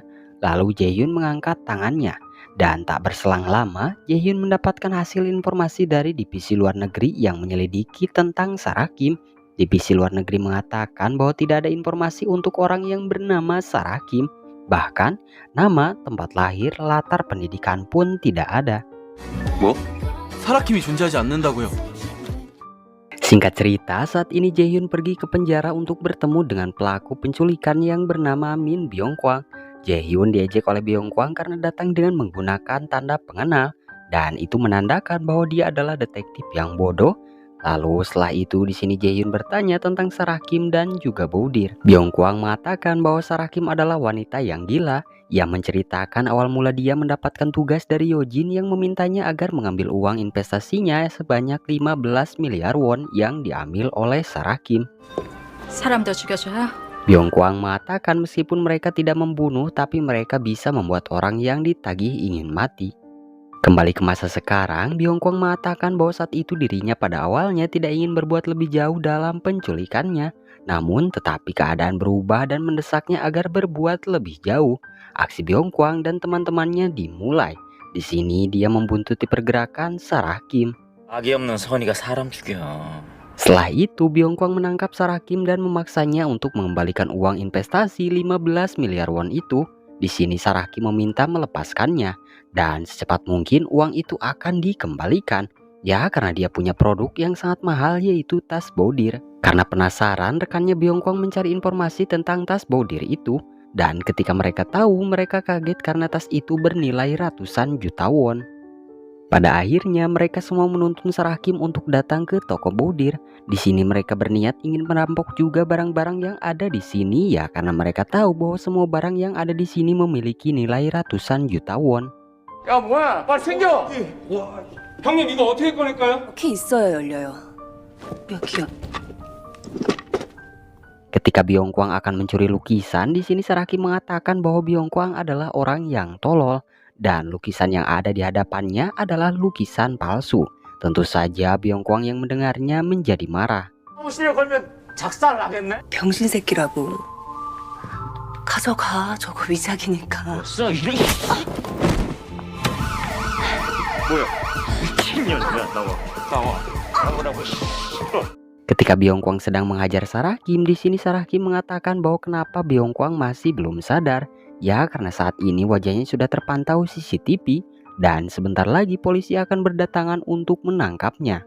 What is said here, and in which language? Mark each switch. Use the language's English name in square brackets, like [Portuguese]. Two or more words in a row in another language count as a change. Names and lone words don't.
[Indonesian] Lalu Jaehyun mengangkat tangannya. Dan tak berselang lama, Jaehyun mendapatkan hasil informasi dari divisi luar negeri yang menyelidiki tentang Sarah Kim. Divisi luar negeri mengatakan bahwa tidak ada informasi untuk orang yang bernama Sarah Kim. Bahkan, nama, tempat lahir, latar pendidikan pun tidak ada. [Korean] 뭐? 사라킴이 존재하지 않는다고요? [Indonesian] Singkat cerita, saat ini Jaehyun pergi ke penjara untuk bertemu dengan pelaku penculikan yang bernama Min Byung-kwang. Jaehyun diejek oleh Byung-kwang karena datang dengan menggunakan tanda pengenal, dan itu menandakan bahwa dia adalah detektif yang bodoh. Lalu setelah itu di sini Jaehyun bertanya tentang Sarah Kim dan juga Baudir. Byung-kwang mengatakan bahwa Sarah Kim adalah wanita yang gila. Ia menceritakan awal mula dia mendapatkan tugas dari Yojin yang memintanya agar mengambil uang investasinya sebanyak 15 miliar won yang diambil oleh Sarah Kim. [Korean] 사람도 죽여줘야? [Indonesian] Byung-kwang mengatakan meskipun mereka tidak membunuh, tapi mereka bisa membuat orang yang ditagih ingin mati. Kembali ke masa sekarang, Byung-kwang mengatakan bahwa saat itu dirinya pada awalnya tidak ingin berbuat lebih jauh dalam penculikannya. Namun tetapi keadaan berubah dan mendesaknya agar berbuat lebih jauh. Aksi Byung-kwang dan teman-temannya dimulai. Di sini dia membuntuti pergerakan Sarah Kim. [Korean] 악이 없는 선이가 사람 죽여. [Indonesian] Setelah itu Byung-kwang menangkap Sarah Kim dan memaksanya untuk mengembalikan uang investasi 15 miliar won itu. Di sini Sarah Kim meminta melepaskannya dan secepat mungkin uang itu akan dikembalikan. Ya karena dia punya produk yang sangat mahal yaitu tas Baudir. Karena penasaran, rekannya Byung-kwang mencari informasi tentang tas Baudir itu. Dan ketika mereka tahu, mereka kaget karena tas itu bernilai ratusan juta won. Pada akhirnya mereka semua menuntun Sarakim untuk datang ke toko Bodir. Di sini mereka berniat ingin merampok juga barang-barang yang ada di sini ya, karena mereka tahu bahwa semua barang yang ada di sini memiliki nilai ratusan juta won. [Korean] 야 뭐야 빨리 챙겨. 형님 이거 어떻게 꺼낼까요? 키 있어야 열려요. 여기요. [Indonesian] Ketika Byongkwang akan mencuri lukisan, di sini Sarakim mengatakan bahwa Byongkwang adalah orang yang tolol dan lukisan yang ada di hadapannya adalah lukisan palsu. Tentu saja Byongkwang yang mendengarnya menjadi marah. [Korean] 사무실에 걸면 작살 나겠네. 병신 새끼라고. 가져가. 저거 위작이니까. [Indonesian] Ketika Byongkwang sedang menghajar Sarakim, di sini Sarakim mengatakan bahwa kenapa Byongkwang masih belum sadar. Ya, karena saat ini wajahnya sudah terpantau CCTV dan sebentar lagi polisi akan berdatangan untuk menangkapnya.